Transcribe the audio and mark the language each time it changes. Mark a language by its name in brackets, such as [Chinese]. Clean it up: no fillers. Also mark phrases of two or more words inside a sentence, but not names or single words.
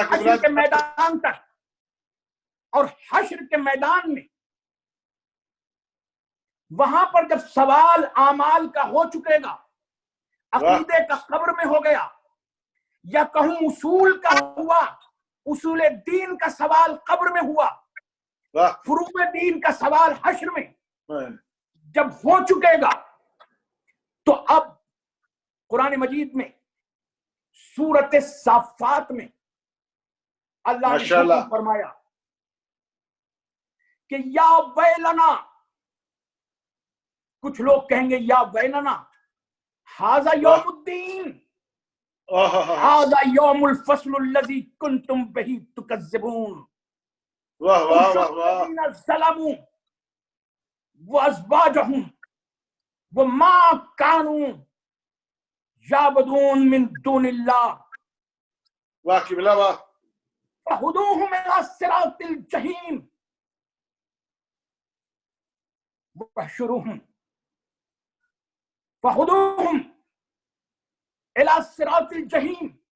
[Urdu] حشر کے میدان تک۔ اور حشر کے میدان میں وہاں پر جب سوال اعمال کا ہو چکے گا، عقیدے کا قبر میں ہو گیا، یا کہوں اصول کا ہوا، اصول دین کا سوال قبر میں ہوا, فروعِ دین کا سوال حشر میں جب ہو چکے گا تو اب قرآن مجید میں سورت صافات میں اللہ نے [Arabic] ماشاءاللہ [Urdu] حکم فرمایا کہ [Arabic] یا ویلنا، [Urdu] کچھ لوگ کہیں گے [Arabic] یا ویلنا ھذا یوم الدین، ھذا یوم الفصل الذی کنتم بہ تکذبون، [Urdu] واہ واہ واہ واہ [Arabic] الذین ظلموا وازواجہم وما کانوا یعبدون من دون اللہ [Urdu] واہ قبلہ واہ [Arabic] فہدوہم الی صراط الجحیم واحشروہم فہدوہم الی صراط الجحیم۔